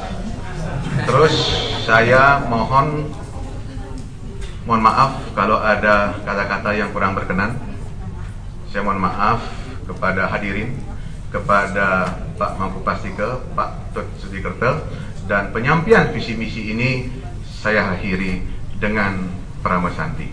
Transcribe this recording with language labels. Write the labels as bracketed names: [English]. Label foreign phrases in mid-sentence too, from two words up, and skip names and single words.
[Indonesian] Terus saya mohon maaf kalau ada kata-kata yang kurang berkenan. Saya mohon maaf kepada hadirin, kepada Pak Mangku Pastiko, Pak Tut Sudikerto, dan penyampaian visi misi ini saya akhiri dengan Prama Santi.